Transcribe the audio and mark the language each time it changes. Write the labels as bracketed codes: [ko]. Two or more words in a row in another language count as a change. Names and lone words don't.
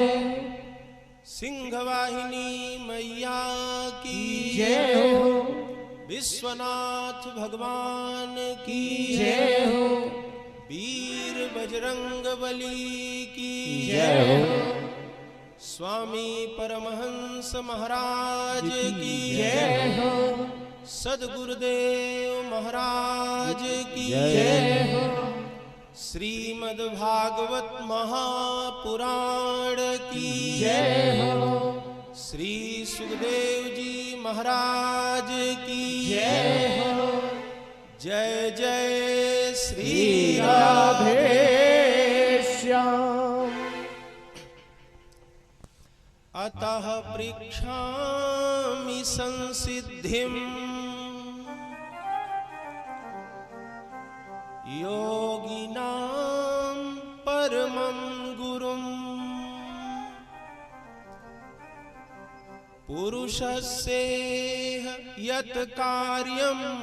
[hi] सिंहवाहिनी मैया की जय हो विश्वनाथ भगवान की जय हो वीर बजरंग बली की जय हो स्वामी परमहंस महाराज की जय हो सद्गुरुदेव महाराज की जय हो श्रीमद् भागवत महापुराण की जय हो श्री सुखदेव जी महाराज की जय हो जय जय श्री राधे श्याम [sa] अतः पृच्छामि संसिद्धिं योगिनां परमं गुरुं पुरुषस्येह यत् कार्यं